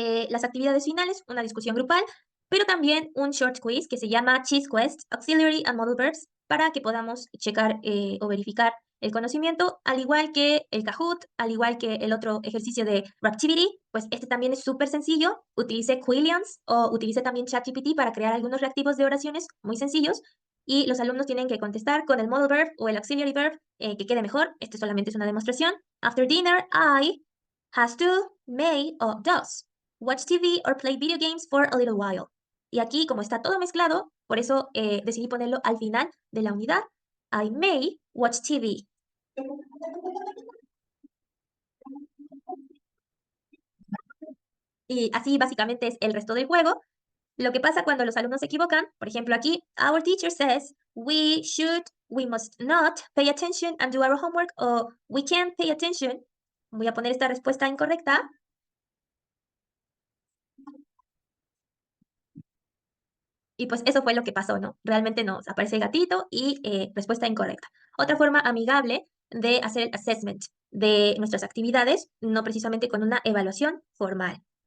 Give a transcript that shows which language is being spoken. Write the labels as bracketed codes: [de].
[es] Las actividades finales, una discusión grupal, pero también un short quiz que se llama Cheese Quest, Auxiliary and Modal Verbs, para que podamos checar o verificar el conocimiento, al igual que el Kahoot, al igual que el otro ejercicio de Raptivity, pues este también es súper sencillo. Utilicé Quillians o utilicé también ChatGPT para crear algunos reactivos de oraciones muy sencillos y los alumnos tienen que contestar con el modal verb o el auxiliary verb que quede mejor. Este solamente es una demostración. [en] After dinner, I has to, may o does watch TV or play video games for a little while. [es] Y aquí, como está todo mezclado, por eso decidí ponerlo al final de la unidad. [en] I may watch TV. [es] Y así básicamente es el resto del juego. Lo que pasa cuando los alumnos se equivocan, por ejemplo aquí, [en] our teacher says we should we must not pay attention and do our homework, o we can't pay attention. [es] Voy a poner esta respuesta incorrecta. Y pues eso fue lo que pasó, ¿no? Realmente nos aparece el gatito y respuesta incorrecta. Otra forma amigable de hacer el assessment de nuestras actividades, no precisamente con una evaluación formal.